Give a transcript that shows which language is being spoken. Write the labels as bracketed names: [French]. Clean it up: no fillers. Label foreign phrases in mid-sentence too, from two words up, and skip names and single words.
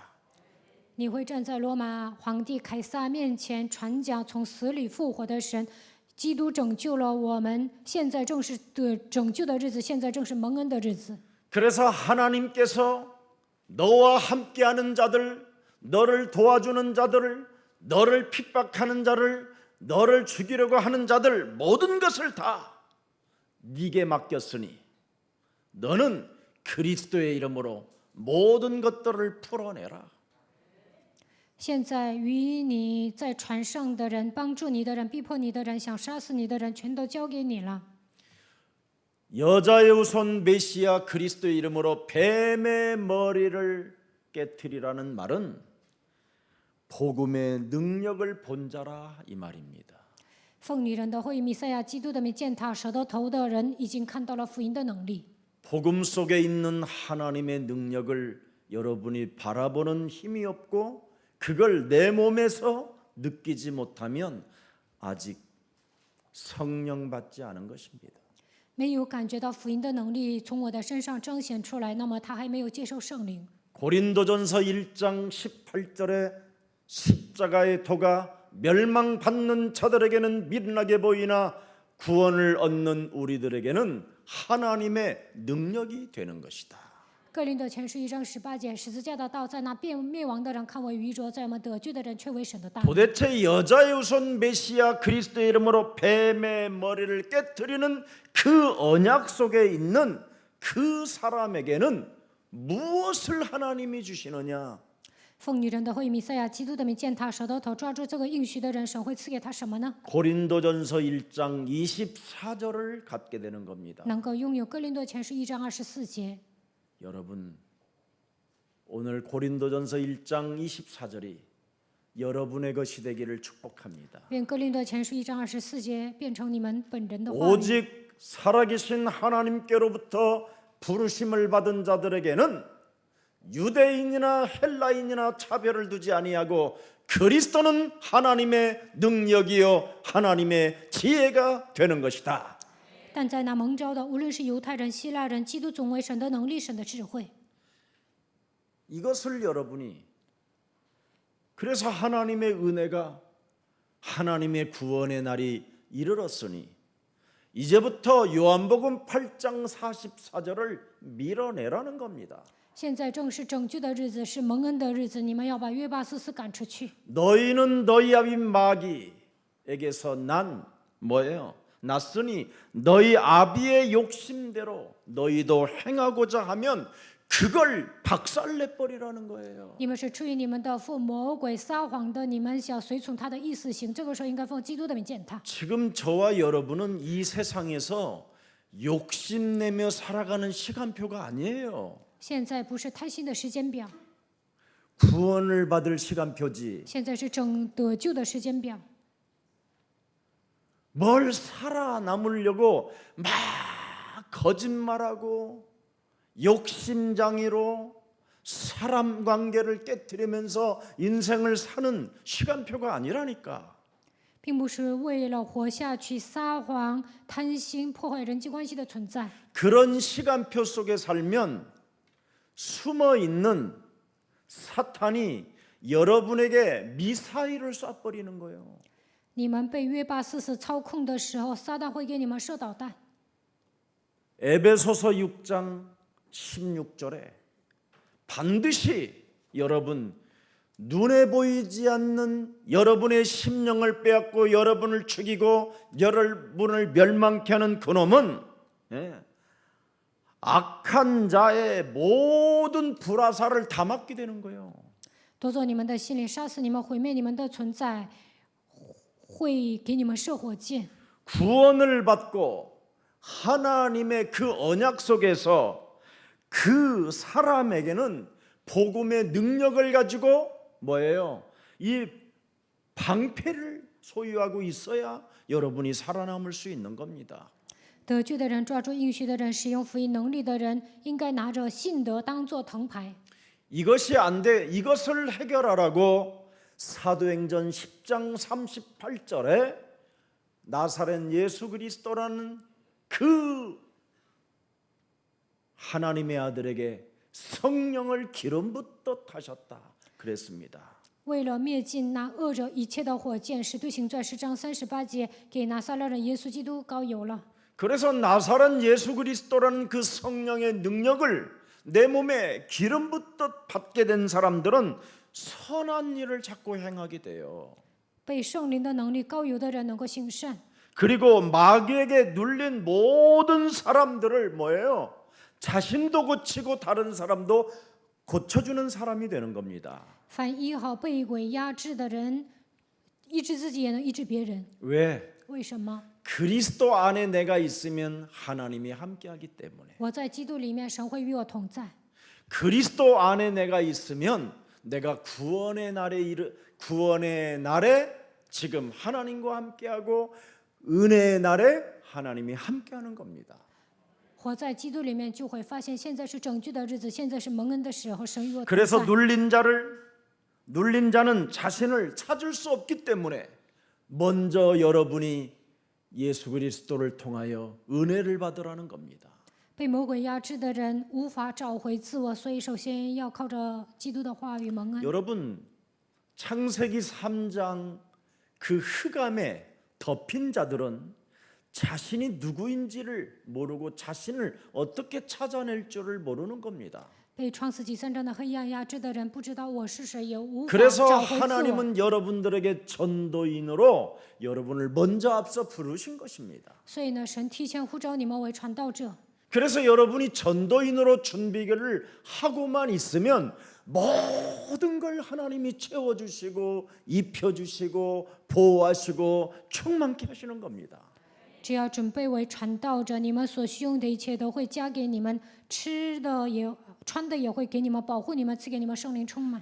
[Chinese] 你会站在罗马皇帝凯撒面前传讲从死里复活的神，基督拯救了我们，现在正是拯救的日子，现在正是蒙恩的日子。 [Korean] 그래서 하나님께서 너와 함께하는 자들, 너를 도와주는 자들, 너를 핍박하는 자를, 너를 죽이려고 하는 자들 모든 것을 다 네게 맡겼으니 너는 그리스도의 이름으로 모든 것들을 풀어내라. [Chinese] 现在与你在船上的人、帮助你的人、逼迫你的人、想杀死你的人，全都交给你了。 [Korean] 여자의 후손 메시아 그리스도의 이름으로 뱀의 머리를 깨트리라는 말은 복음의 능력을 본 자라 이 말입니다. [Chinese] 奉女人的会以弥赛亚基督的名践踏蛇的头的人，已经看到了福音的能力。 [Korean] 복음 속에 있는 하나님의 능력을 여러분이 바라보는 힘이 없고 그걸 내 몸에서 느끼지 못하면 아직 성령 받지 않은 것입니다. [Chinese] 没有感觉到福音的能力从我的身上彰显出来，那么他还没有接受圣灵。 [Korean] 고린도전서 1장 18절에 십자가의 도가 멸망받는 자들에게는 미련하게 보이나 구원을 얻는 우리들에게는 하나님의 능력이 되는 것이다. [Chinese] 哥林多前书1章18节，十字架的道在那灭亡的人看为愚拙，在我们得救的人却为神的大能。 [Korean] 도대체 여자의 후손 메시아 그리스도의 이름으로 뱀의 머리를 깨트리는 그 언약 속에 있는 그 사람에게는 무엇을 하나님이 주시느냐? [Chinese] 奉女人的会以弥赛亚基督的名践踏蛇的头，抓住这个应许的人，神会赐给他什么呢？ [Korean] 고린도전서 1장 24절을 갖게 되는 겁니다. [Chinese] 能够拥有哥林多前书1章24节。 [Korean] 여러분 오늘 고린도전서 1장 24절이 여러분의 것이 되기를 축복합니다. [Chinese] 愿哥林多前书1章24节变成你们本人的话语。 [Korean] 오직 살아계신 하나님께로부터 부르심을 받은 자들에게는 유대인이나 헬라인이나 차별을 두지 아니하고 그리스도는 하나님의 능력이요 하나님의 지혜가 되는 것이다. [Chinese] 但在那蒙召的，无论是犹太人、希腊人，基督总为神的能力、神的智慧。 [Korean] 이것을 여러분이 그래서 하나님의 은혜가 하나님의 구원의 날이 이르렀으니 이제부터 요한복음 8장 44절을 밀어내라는 겁니다. [Chinese] 现在正是拯救的日子，是蒙恩的日子，你们要把约巴斯赶出去。 [Korean] 너희는 너희 아비 마귀에게서 난 뭐예요? 났으니 너희 아비의 욕심대로 너희도 행하고자 하면 그걸 박살내버리라는 거예요. [Chinese] 你们是出于你们的奉魔鬼撒谎的，你们想随从他的意思行，这个时候应该奉基督的名践踏。 [Korean] 지금 저와 여러분은 이 세상에서 욕심내며 살아가는 시간표가 아니에요. [Chinese] 现在不是贪心的时间表， [Korean] 구원을 받을 시간표지. [Chinese] 现在是得救的时间表。 [Korean] 뭘 살아남으려고 막 거짓말하고 욕심장애로 사람 관계를 깨트리면서 인생을 사는 시간표가 아니라니까. [Chinese] 并不是为了活下去撒谎、贪心、破坏人际关系的存在。 [Korean] 그런 시간표 속에 살면 숨어 있는 사탄이 여러분에게 미사일을 쏴버리는 거예요. [Chinese] 你们被约巴四世操控的时候，撒旦会给你们射导弹。 [Korean] 에베소서 6장 16절에 반드시 여러분 눈에 보이지 않는 여러분의 심령을 빼앗고 여러분을 죽이고 여러분을 멸망케 하는 그놈은 악한 자의 모든 불화살을 다 맞게 되는 거예요. [Chinese] 夺走你们的心灵，杀死你们，毁灭你们的存在，会给你们射火箭。 [Korean] 구원을 받고 하나님의 그 언약 속에서 그 사람에게는 복음의 능력을 가지고 뭐예요? 이 방패를 소유하고 있어야 여러분이 살아남을 수 있는 겁니다. [Chinese] 得救的人，抓住应许的人，使用福音能力的人，应该拿着信德当作藤牌。 [Korean] 이것이 안 돼. 이것을 해결하라고 사도행전 10장 38절에 나사렛 예수 그리스도라는 그 하나님의 아들에게 성령을 기름 붓듯 하셨다 그랬습니다. [Chinese] 为了灭尽那恶者一切的火箭，使徒行传10章38节给拿撒勒人耶稣基督膏油了。 [Korean] 그래서 나사렛 예수 그리스도라는 그 성령의 능력을 내 몸에 기름 붓듯 받게 된 사람들은 선한 일을 자꾸 행하게 돼요. [Chinese] 被圣灵的能力膏油的人能够行善， [Korean] 그리고 마귀에게 눌린 모든 사람들을 뭐예요? 자신도 고치고 다른 사람도 고쳐주는 사람이 되는 겁니다. [Chinese] 凡医好被鬼压制的人，医治自己也能医治别人。 [Korean] 왜? [Chinese] 为什么？ [Korean] 그리스도 안에 내가 있으면 하나님이 함께하기 때문에. [Chinese] 我在基督里面，神会与我同在。 [Korean] 그리스도 안에 내가 있으면 내가 구원의 날에 지금 하나님과 함께하고 은혜의 날에 하나님이 함께하는 겁니다. [Chinese] 活在基督里面，就会发现现在是拯救的日子，现在是蒙恩的时候，神与我同 [Korean] 그래서 [Chinese] 在。 [Korean] 눌린 자는 자신을 찾을 수 없기 때문에 먼저 여러분이 예수 그리스도를 통하여 은혜를 받으라는 겁니다. [Chinese] 被魔鬼压制的人无法找回自我，所以首先要靠着基督的话语蒙恩。 [Korean] 여러분 창세기 3장 그 흑암에 덮인 자들은 자신이 누구인지를 모르고 자신을 어떻게 찾아낼 줄을 모르는 겁니다. [Chinese] 被创世纪3章的黑暗压制的人，不知道我是谁，也无法 [Korean] 그래서 [Chinese] 找回自我。 [Korean] 하나님은 여러분들에게 전도인으로 여러분을 먼저 앞서 부르신 것입니다. [Chinese] 所以呢，神提前呼召你们为传道者。 [Korean] 그래서 여러분이 전도인으로 준비를 하고만 있으면 모든 걸 하나님이 채워주시고 입혀주시고 보호하시고 충만케 하시는 겁니다. [Chinese] 只要准备为传道者，你们所需用的一切都会加给你们，吃的也、穿的也会给你们，保护你们，赐给你们圣灵充满。